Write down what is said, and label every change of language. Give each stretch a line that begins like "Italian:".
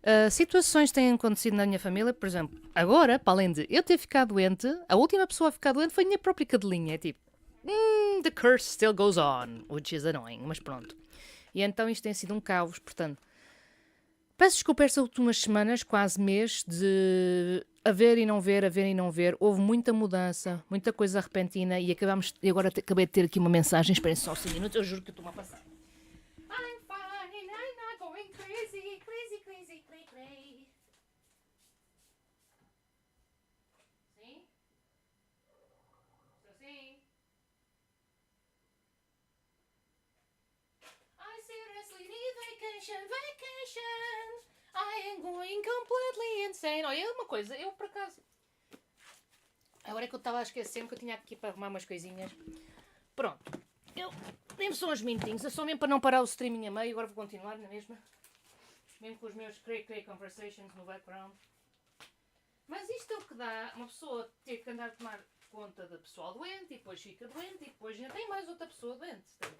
Portuguese: Situações têm acontecido na minha família, por exemplo, agora, para além de eu ter ficado doente, a última pessoa a ficar doente foi a minha própria cadelinha. É tipo,
English: the curse still goes on, which is annoying,
Portuguese: mas pronto. E então isto tem sido um caos, portanto. Peço desculpa estas últimas semanas, quase mês, de haver e não ver, haver e não ver. Houve muita mudança, muita coisa repentina e agora acabei de ter aqui uma mensagem. Esperem só 5 minutos, eu juro que eu estou-me a passar.
English: I'm fine, I'm not going crazy, crazy, crazy, crazy, crazy.
Portuguese: Sim? Estou sim?
English: I seriously need vacation, vacation. I am going completely insane.
Portuguese: Olha, uma coisa, eu por acaso... Agora é que eu estava a esquecer que eu tinha aqui para arrumar umas coisinhas. Pronto. Eu... Nem são uns minutinhos, é só mesmo para não parar o streaming a meio. Agora vou continuar na mesma. Mesmo com os meus
English: cray conversations
Portuguese: no background. Mas isto é o que dá uma pessoa ter que andar a tomar conta de pessoal doente e depois fica doente e depois ainda tem mais outra pessoa doente.